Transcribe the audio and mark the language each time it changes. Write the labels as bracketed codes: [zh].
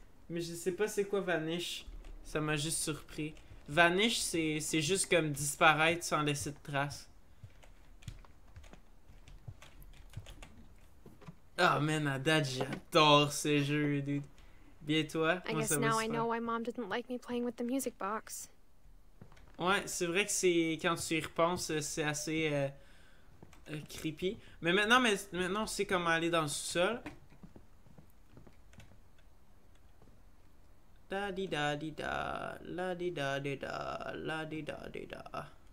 [fr] Mais je sais pas c'est quoi Vanish. Ça m'a juste surpris. Vanish, c'est juste comme disparaître sans laisser de traces. Oh man, à date, j'adore ce jeu, dude. Bien toi? [en] I guess now I know why Mom didn't like me playing with the music box. [fr] Ouais, c'est vrai que c'est quand tu y repenses, c'est assez creepy. Mais maintenant on sait comment aller dans le sous-sol. Da di da di da, la di da di da, la di da di da.